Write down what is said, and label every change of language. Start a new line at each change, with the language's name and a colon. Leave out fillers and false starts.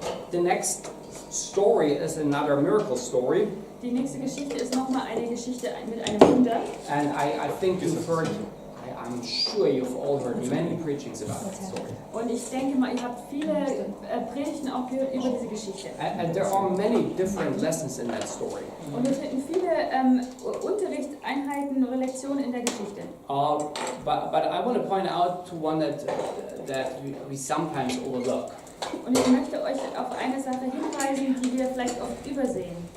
English: The next story is another miracle story.
German: Die nächste Geschichte ist nochmal eine Geschichte mit einem Wunder.
English: And I think you've heard, I'm sure you've all heard many preachings about that story.
German: Und ich denke mal, ihr habt viele Predigten auch gehört über diese Geschichte.
English: And there are many different lessons in that story.
German: Und es finden viele Unterrichtseinheiten oder Lektionen in der Geschichte.
English: But I want to point out to one that we sometimes overlook.
German: Und ich möchte euch auf eine Sache hinweisen, die wir vielleicht oft übersehen.